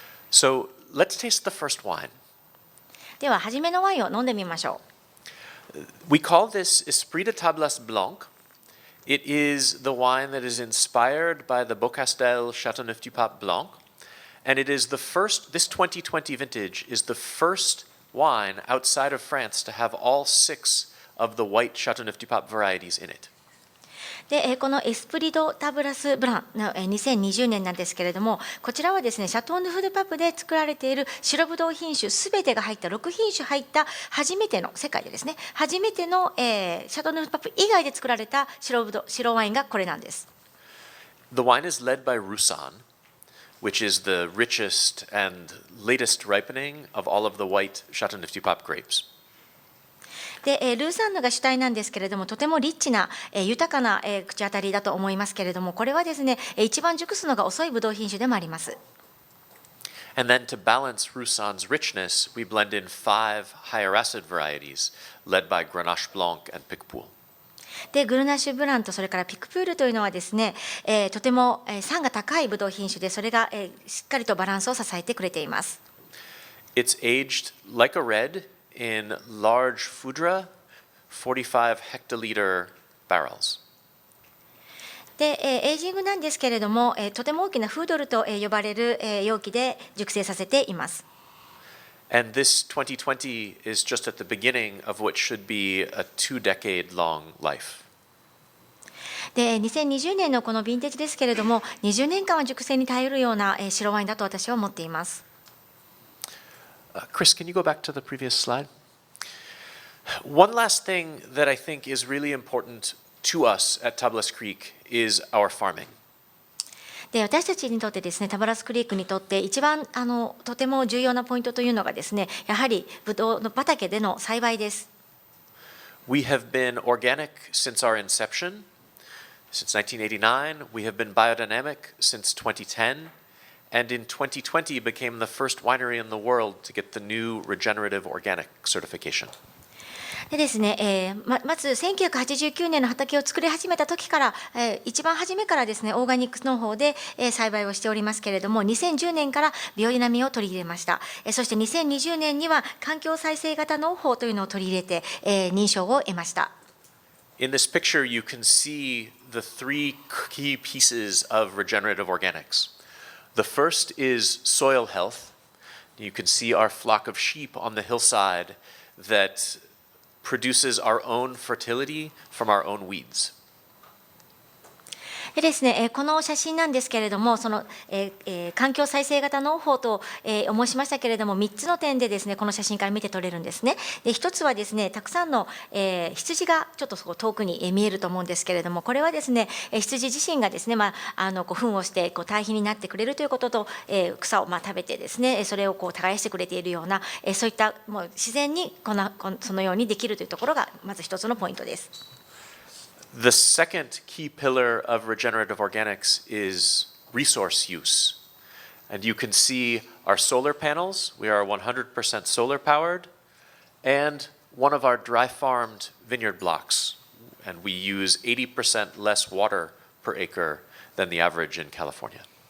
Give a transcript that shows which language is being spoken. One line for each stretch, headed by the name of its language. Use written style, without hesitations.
English: So let's taste the first wine.
Japanese: では初めのワインを飲んでみましょう。
English: We call this Esprit de Tablas Blanc. It is the wine that is inspired by the Beaucastel Châteauneuf-du-Pape Blanc, and it is this 2020 vintage is the first wine outside of France to have all 6 of the white Châteauneuf-du-Pape varieties in it.
Japanese: でこのエスプリド・タブラス・ブランの2020年なんですけれども、こちらはですねシャトー・ヌフ・ドゥ・パプで作られている白ぶどう品種すべてが入った6品種入った初めての世界でですね初めての、シャトー・ヌフ・ドゥ・パプ以外で作られた白ワインがこれなんです。
English: The wine is led by Roussanne, which is the richest and latest ripening of all of the white Châteauneuf-du-Pape grapes.
Japanese: でルーサンヌが主体なんですけれども、とてもリッチな豊かな口当たりだと思いますけれども、これはですね一番熟すのが遅いブドウ品種でもあります。
English: And then to balance Roussanne's richness, we blend in 5 higher acid varieties led by Grenache Blanc and Picpoul.
Japanese: でグルナッシュブランとそれからピクプールというのはですね、とても酸が高いブドウ品種で、それがしっかりとバランスを支えてくれています。
English: It's aged like a red in large Foudre 45 hectoliter barrels.
Japanese: でエイジングなんですけれども、とても大きなフードルと呼ばれる容器で熟成させています。
English: And this 2020 is just at the beginning of what should be a 2-decade-long life.
Japanese: で、2020年のこのヴィンテージですけれども、20年間は熟成に耐えるような白ワインだと私は思っています。
English: Chris, can you go back to the previous slide? One last thing that I think is really important to us at Tablas Creek is our farming.
Japanese: で、私たちにとってですね、タバラスクリークにとって一番とても重要なポイントというのがですね、やはりブドウの畑での栽培です。
English: We have been organic since our inception. Since 1989, we have been biodynamic since 2010, and in 2020 became the first winery in the world to get the new regenerative organic certification.
Japanese: でですね、まず1989年の畑を作り始めた時から、一番初めからですね、オーガニック農法で、栽培をしておりますけれども、2010年からビオディナミを取り入れました。そして2020年には環境再生型農法というのを取り入れて、認証を得ました。
English: In this picture, you can see the 3 key pieces of regenerative organics. The first is soil health. You can see our flock of sheep on the hillside that produces our own fertility from our own weeds.
Japanese: でですね、この写真なんですけれども、その、環境再生型農法と、申しましたけれども、3つの点でですね、この写真から見て取れるんですね。で、1つはですね、たくさんの、羊がちょっと遠くに見えると思うんですけれども、これはですね、羊自身がですね、糞をして堆肥になってくれるということと、草を食べてですね、それを耕してくれているような、そういったもう自然にそのようにできるというところがまず1つのポイントです。
English: The second key pillar of regenerative organics is resource use. And you can see our solar panels. We are 100% solar powered. And one of our dry farmed vineyard blocks. And we use 80% less water per acre than the average in California.